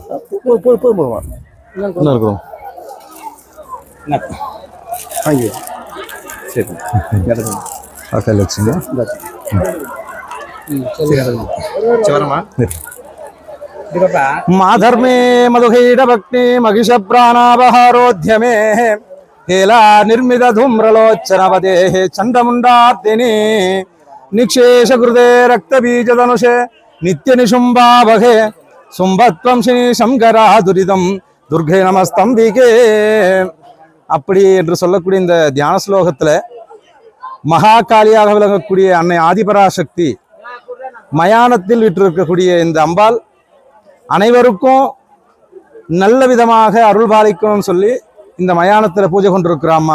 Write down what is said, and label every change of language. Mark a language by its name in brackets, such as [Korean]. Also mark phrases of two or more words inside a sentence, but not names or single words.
[Tamil] இன்னொரு கொடுங்க. சரி கையில் வச்சுங்க. [Sanskrit] मातर्मे मधुकैट भक्ति महिष प्राणापहारोद्यमे हेला निर्मित धूम्रलोचनपदे चंडमुंडार्दिनी निक्षेष कृते रक्तबीज धनुषे नित्य निशुंभावहे सुंभत्वं श्री शंकरा दुरिदम दुर्गे [Tamil] நமஸ்தம்பிகே அப்படி என்று சொல்லக்கூடிய இந்த தியான ஸ்லோகத்துல மகாகாளியாக விளங்கக்கூடிய அன்னை ஆதிபராசக்தி மயானத்தில் விட்டிருக்கக்கூடிய இந்த அம்பாள் அனைவருக்கும் நல்ல விதமாக அருள் பாலிக்கணும்னு சொல்லி இந்த மயானத்துல பூஜை கொண்டிருக்கிறாம்மா.